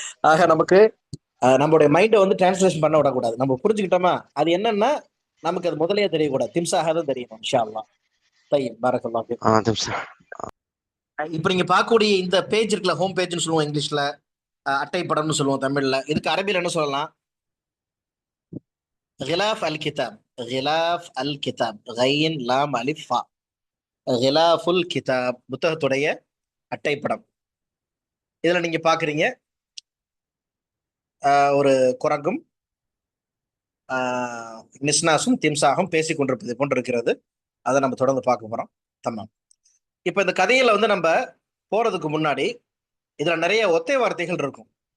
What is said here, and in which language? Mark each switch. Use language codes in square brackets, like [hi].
[ta] ஆக நமக்கு நம்மளுடைய மைண்டை வந்து டிரான்ஸ்லேஷன் பண்ண விடக்கூடாது. நம்ம புரிஞ்சுக்கிட்டோமா அது என்னன்னா நமக்கு அது முதலையே தெரியக்கூடாது, திம்சாக தான் தெரியணும் இன்ஷா அல்லாஹ். [ar] طيب بارك الله فيكم. [ta] இப்போ நீங்க பார்க்கக்கூடிய இந்த பேஜ் இருக்குல்ல, ஹோம் பேஜ்னு சொல்லுவோம் இங்கிலீஷ்ல, அட்டை படம்னு சொல்லுவோம் தமிழ்ல. இதுக்கு அரபியில் என்ன சொல்லலாம்? [ar] غلاف الكتاب. غلاف الكتاب. غين لام الف فا. [ta] ஹிலாஃபுல் கிதாப், புத்தகத்துடைய அட்டைப்படம். இதுல நீங்க பாக்குறீங்க ஒரு குரங்கும் நிஸ்னாஸும் திம்சாகும் பேசி கொண்டிருப்பது போன்று இருக்கிறது. அதை நம்ம தொடர்ந்து பார்க்க போறோம். தமாம். இப்ப இந்த கதையில வந்து நம்ம போறதுக்கு முன்னாடி இதுல நிறைய ஒத்தை வார்த்தைகள் இருக்கும்.